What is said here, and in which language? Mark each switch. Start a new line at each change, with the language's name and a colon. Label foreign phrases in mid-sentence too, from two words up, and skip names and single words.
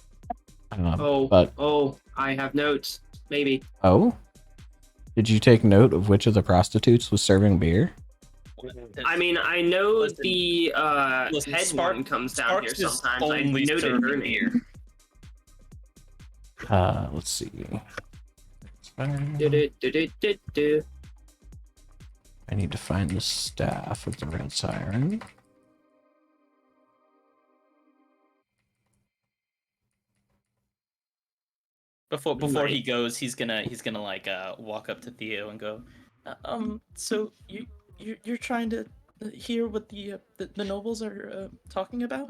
English: I have notes. Maybe. Oh, did you take note of which of the prostitutes was serving beer? I mean, I know Listen, the head Spark- one comes down Sparks here is sometimes. I only noted her serving name. Let's see. Du-du-du-du-du-du. I need to find the staff of the Red Siren. Before he goes, he's gonna like walk up to Theo and go, so you're trying to hear what the nobles are talking about?